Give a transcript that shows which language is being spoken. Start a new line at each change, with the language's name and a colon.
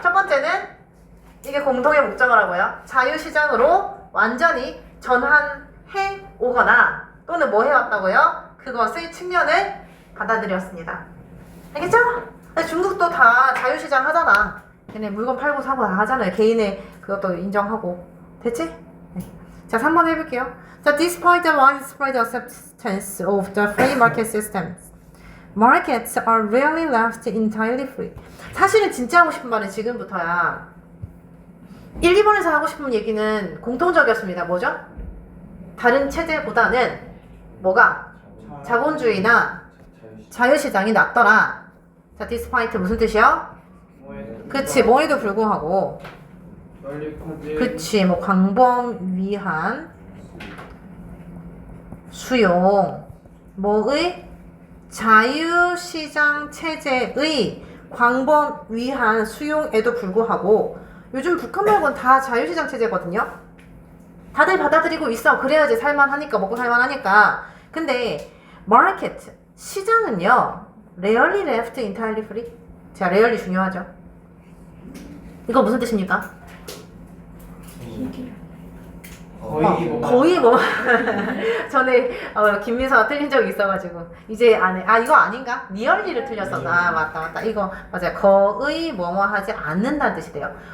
Korean: 첫 번째는 이게 공통의 목적어라고요. 자유시장으로 완전히 전환해 오거나 또는 뭐 해왔다고요? 그것의 측면을 받아들였습니다. 알겠죠? 중국도 다 자유시장 하잖아. 걔네 물건 팔고 사고 다 하잖아요. 개인의 그것도 인정하고. 됐지? 네. 자, 3번 해볼게요.
English: 자, despite the widespread acceptance of the free market systems, markets are rarely left entirely free.
Korean: 사실은 진짜 하고 싶은 말은 지금부터야. 1, 2번에서 하고 싶은 얘기는 공통적이었습니다. 뭐죠? 다른 체제보다는 뭐가? 자본주의나 자유시장이 낮더라. 자, despite 무슨 뜻이요? 그치, 뭐에도 불구하고. 널리까지. 그치, 뭐 광범위한 수용. 뭐의? 자유시장 체제의 광범위한 수용에도 불구하고 요즘 북한 말고는 다 자유시장 체제거든요. 다들 받아들이고 있어. 그래야지 살만하니까, 먹고 살만하니까. 근데
English: market,
Korean: 시장은요,
English: rarely left entirely free.
Korean: 자, rarely 중요하죠. 이거 무슨 뜻입니까? 거의 뭐. 거의 뭐 전에 김민서가 틀린 적이 있어가지고 이제 안 해. 아, 이거 아닌가? 니얼리를 틀렸었나? 아, 맞다. 이거 맞아요. 거의 뭐뭐 하지 않는다는 뜻이 돼요.